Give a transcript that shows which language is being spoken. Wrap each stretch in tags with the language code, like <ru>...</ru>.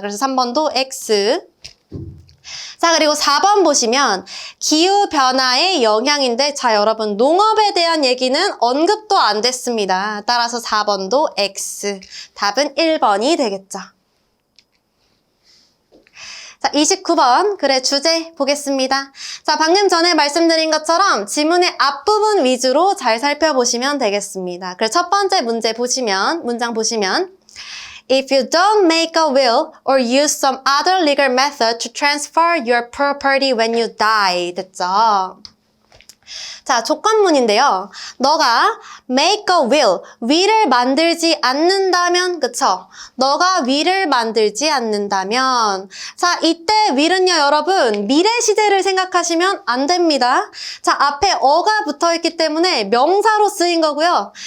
<ko>그래서 3번도 X. 자, 그리고 4번 보시면 기후변화의 영향인데 자, 여러분 농업에 대한 얘기는 언급도 안 됐습니다. 따라서 4번도 X. 답은 1번이 되겠죠. 자, 29번 글의 주제 보겠습니다. 자, 방금 전에 말씀드린 것처럼 지문의 앞부분 위주로 잘 살펴보시면 되겠습니다. 그래서 첫 번째 문장 보시면</ko> <en>If you don't make a will or use some other legal method to transfer your property when you die.</en> <ko>됐죠? 자, 조건문인데요. 너가</ko> <en>make a will</en> <ko>을 만들지 않는다면, 그쵸? 너가 will을 만들지 않는다면, 자, 이때 will은요, 여러분, 미래 시제를 생각하시면 안 됩니다. 자, 앞에 어가 붙어 있기 때문에 명사로 쓰인 거고요.</ko>